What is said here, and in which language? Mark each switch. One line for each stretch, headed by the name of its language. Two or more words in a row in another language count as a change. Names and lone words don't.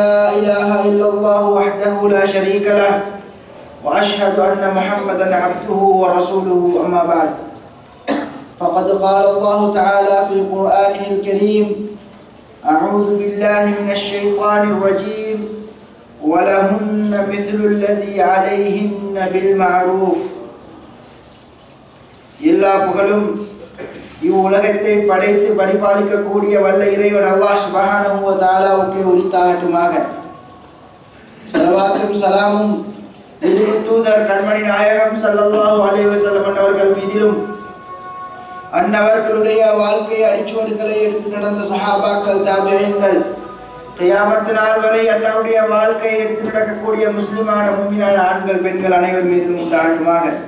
Arabic: إله إلا الله وحده لا شريك له وأشهد أن محمدا عبده ورسوله أما بعد فقد قال الله تعالى في قرآنه الكريم أعوذ بالله من الشيطان الرجيم ولهن مثل الذي عليهن بالمعروف
Tamil: எல்லா புகழும் இவ்வுலகத்தை படைத்து பரிபாலிக்கக்கூடிய வல்ல இறைவன்
Arabic: الله سبحانه وتعالى
Tamil: உரித்தாகட்டுமாக. ஸலவாத்தும் சலாமும் தூதர் கண்மணி நாயகம்
Arabic: صلى الله عليه وسلم
Tamil: அவர்கள் மீதிலும் அன்னவர்களுடைய வாழ்க்கை அடிச்சுவடுகளை எடுத்து நடந்த சஹாபாக்கள் தாபிஈன்கள் கியாமத் நாள் வரை அன்னவருடைய வாழ்க்கையை எடுத்து நடக்கக்கூடிய முஸ்லிமான முஃமினான ஆண்கள் பெண்கள் அனைவர் மீதும் உண்டாகட்டுமாக.